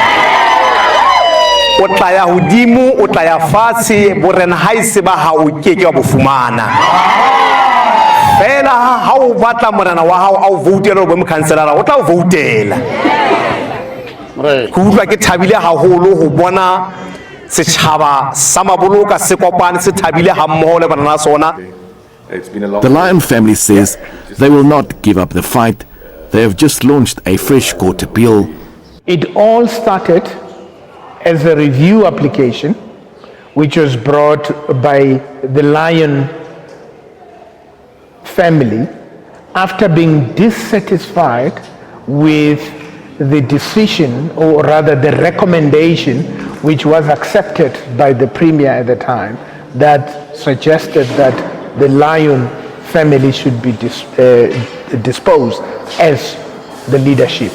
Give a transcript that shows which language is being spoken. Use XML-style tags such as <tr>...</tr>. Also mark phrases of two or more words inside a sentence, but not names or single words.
<st>o tla ya hodimo o tla ya fatshe borena ha ise ba ha o keke wa bofumana fela ha o batla morena wa hao a o voutela bo mokhanselara o tla o voutela go utlwa ke thabile haholo ho bona setjhaba sa Maboloka se kopane se thabile ha mmoho le bana sona.</st> <en>The Lyon family says they will not give up the fight. They have just launched a fresh court appeal. It all started as a review application which was brought by the Lyon family after being dissatisfied with the decision, or rather the recommendation, which was accepted by the Premier at the time, that suggested that the Lyon family should be disposed as the leadership.</en>